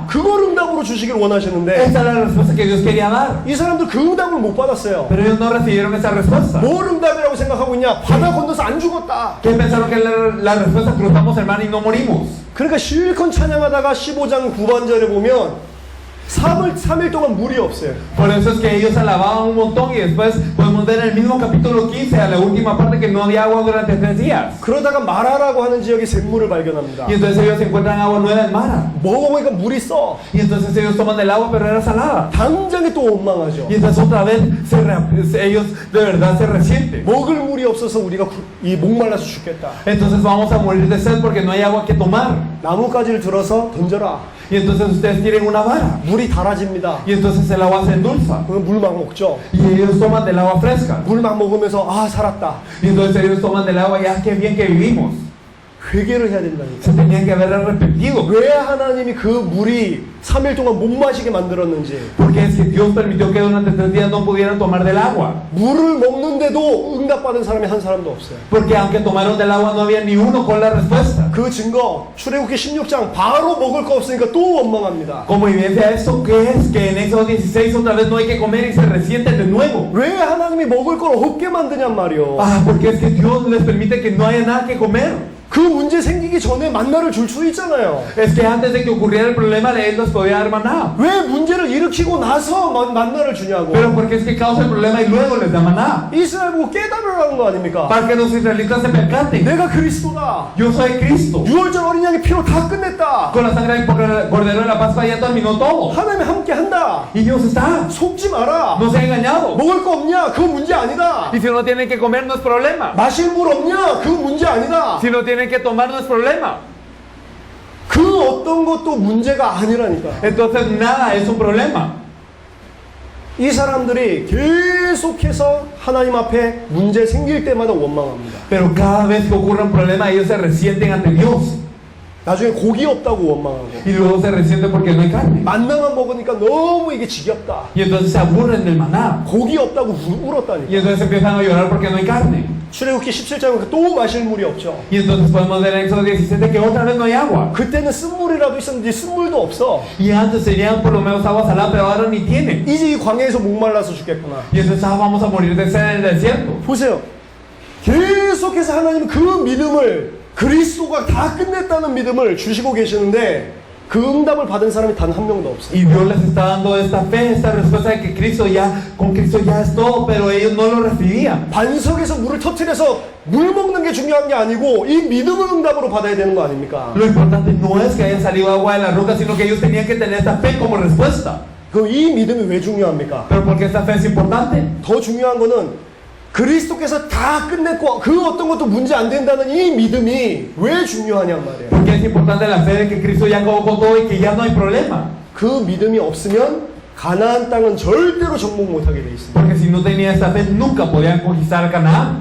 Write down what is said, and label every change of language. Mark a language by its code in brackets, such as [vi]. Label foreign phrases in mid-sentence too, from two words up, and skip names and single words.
[ko] 그걸 응답으로 주시길 원하시는데 [es] Esa era la respuesta que Dios quería dar. [ko] 이 사람들 그 응답을 못 받았어요. [es] Pero ellos no recibieron esa respuesta. [ko] 뭘 응답이라고 생각하고 있냐? 바다 건너서 안 죽었다. [es] ¿Qué pensaron que la respuesta? Cruzamos el mar y no morimos. [ko] 그러니까 실컷 찬양하다가 15장 9반절에 보면 3일 동안 물이 없어요. [es] Por eso es que ellos alababan un montón y después podemos ver en el mismo capítulo 15, a la última parte, que no había agua durante 3 días. [ko] 그러다가 마라라고 하는 지역에 샘물을 발견합니다. [es] Y entonces ellos encuentran agua nueva en Mara. [ko] 먹어보니까 물이 써. [es] Y entonces ellos toman del agua, pero era salada. [ko] 당장에 또 원망하죠. [es] Y entonces otra vez ellos de verdad se resienten. [ko] 먹을 물이 없어서 우리가 이 목말라서 죽겠다. [es] Entonces vamos a morir de sed porque no hay agua que tomar. [ko] 나뭇가지를 들어서 던져라. [es] Y entonces ustedes tienen una vara. [ko] 물이 달아집니다. [es] Y entonces el agua se endulza. [ko] 그럼 물 막 먹죠. [es] Y ellos toman del agua fresca. [ko] 물 막 먹으면서 아 살았다. [es] Y entonces ellos toman del agua y ah, qué bien que vivimos. [ko] 회개를 해야 된다니까. [es] Se tenían que haber arrepentido. [ko] 왜 하나님이 그 물이 3일 동안 못 마시게 만들었는지. [es] Porque es que Dios permitió que durante 3 días no pudieran tomar del agua. [ko] 물을 먹는데도 응답받은 사람이 한 사람도 없어요. [es] Porque aunque tomaron del agua no había ni uno con la respuesta. [ko] 그 증거 출애굽기 16장 바로 먹을 거 없으니까 또 원망합니다. [es] Como evidencia de esto, ¿qué es? Que en Éxodo 16 otra vez no hay que comer y se resienten de nuevo. [ko] 왜 하나님이 먹을 걸 없게 만드냔 말이요. [es] Ah, porque es que Dios les permite que no haya nada que comer. [ko] 그 문제 생기기 전에 만나를 줄 수 있잖아요. [es] Es que antes de que ocurriera el problema, Él nos podía dar maná. [ko] 왜 문제를 일으키고 나서 만나를 주냐고. [es] Pero porque es que causa el problema y luego les da maná. [ko] 이스라엘 보고 깨달으라는 거 아닙니까? [es] Para que los israelitas se percaten. [ko] 내가 그리스도다. [es] Yo soy Cristo. [ko] 6월절 어린 양의 피로 다 끝냈다. [es] Con la sangre del cordero de la Pascua ya terminó todo. [ko] 하나님이 함께 한다. [es] Y Dios está. [ko] 속지 마라. [es] No se ha engañado. [ko] 먹을 거 없냐? 그거 문제 아니다. [es] Y si no tienen que comer, no es problema. [ko] 마실 물 없냐? 그거 문제 아니다. [es] Si no tienen que tomar, no es problema. [ko] 그 어떤 것도 문제가 아니라니까. [es] Entonces nada es un problema. [ko] 이 사람들이 계속해서 하나님 앞에 문제 생길 때마다 원망합니다. [es] Pero cada vez que ocurre un problema, ellos se resienten ante Dios. [ko] 나중에 고기 없다고 원망하고 [es] Y luego se resienten porque no hay carne. [ko] 만나만 먹으니까 너무 이게 지겹다. [es] Y entonces se aburren del maná. [ko] 고기 없다고 울었다니까. [es] Y entonces empiezan a llorar porque no hay carne. [ko] 출애굽기 17장은 또 마실 물이 없죠. [es] Y entonces podemos ver en Éxodo 17 que otra vez no hay agua. [ko] 그때는 쓴물이라도 있었는데 쓴물도 없어. [es] Y antes tenían por lo menos agua salada, pero ahora ni tienen. [ko] 이제 이 광야에서 목말라서 죽겠구나. [es] Y entonces vamos a morir de sed en el desierto. [ko] 보세요. 계속해서 하나님은 그 믿음을 그리스도가 다 끝냈다는 믿음을 주시고 계시는데 그 응답을 받은 사람이 단 한 명도 없어요. [es] Y Dios les está dando esta fe, esta respuesta de que con Cristo ya es todo, pero ellos no lo recibían. [ko] 반석에서 물을 터뜨려서 물 먹는 게 중요한 게 아니고 이 믿음을 응답으로 받아야 되는 거 아닙니까? [es] Lo importante no es que haya salido agua de la roca, sino que ellos tenían que tener esta fe como respuesta. [ko] 그럼 이 믿음이 왜 중요합니까? [es] Pero ¿por qué esta fe es importante? [ko] 더 중요한 거는 그리스도께서 다 끝냈고 그 어떤 것도 문제 안 된다는 이 믿음이 왜 중요하냔 말이에요. [es] Porque es importante la fe de que Cristo ya acabó con todo y que ya no hay problema. [ko] 그 믿음이 없으면 가나안 땅은 절대로 정복 못하게 돼 있습니다. [es] Porque si no tenía esta fe, nunca podían conquistar Canaán.